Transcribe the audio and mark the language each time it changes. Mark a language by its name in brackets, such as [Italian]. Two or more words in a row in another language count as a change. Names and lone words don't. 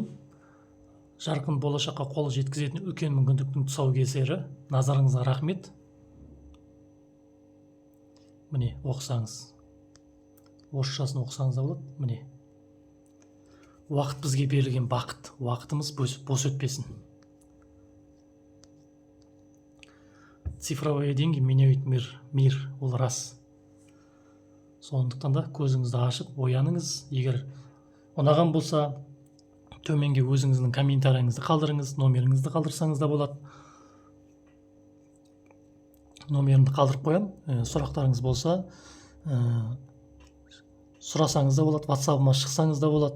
[Kazakh] Жарқын болашаққа қол жеткізетін үлкен мүмкіндіктің тұсаукесері. Назарыңызға рахмет. Міне, оқысаңыз. Орысшасын оқысаңыз да болады. Міне. Уақыт бізге берілген бақыт. Уақытымыз бос өтпесін. [Russian] Цифровые деньги меняют мир. [Kazakh] Ол рас. Сондықтан да көзіңізді ашып, ояныңыз. Егер ұнаған болса, төменге өзіңіздің комментарийіңізді қалдырыңыз, номеріңізді қалдырсаңыз да болады. Номерімді қалдырып қоям. Сұрақтарыңыз болса, сұрасаңыз да болады, WhatsApp-ыма шықсаңыз да болады.